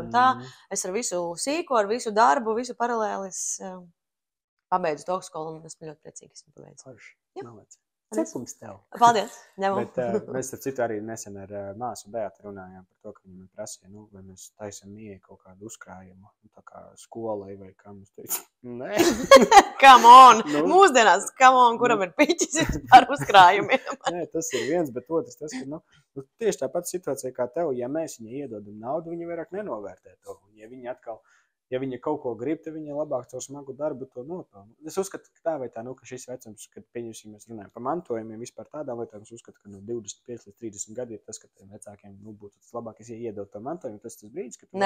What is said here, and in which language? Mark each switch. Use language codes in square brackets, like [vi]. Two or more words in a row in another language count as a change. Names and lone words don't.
[lv] Un tā es ar visu sīko, ar visu darbu, visu paralēli pabeidzu to augstskolu, un esmu ļoti priecīgi, esmu pabeidzu. Cepums tev. Paldies. Bet mēs ar citu arī nesen ar māsu Beatu runājām par to, ka viņi man prasīja, vai mēs taisam mieju kaut kādu uzkrājumu, tā kā skolai vai kā mums teica. Nē. [en] Come on! Mūsdienās, come on, [lv] kuram ir piķis par uzkrājumiem? Nē, tas ir viens, bet otrs tas, ka tieši tāpat situācija kā tev, ja mēs viņai iedodam naudu, viņi vairāk nenovērtē to. Ja viņa kaut ko grib, tad viņa labāk caur smagu darbu to nopelna. Es uzskatu, ka tā vai tā, ka šis vecums, kad pieņemsim, mēs runājam par mantojumiem, vispār tādā lietā, es uzskatu, ka no 25 līdz 30 gadi ir tas, ka tiem vecākiem būtu tas labākais, ja iedot to mantojumu, tas brīdis, ka tu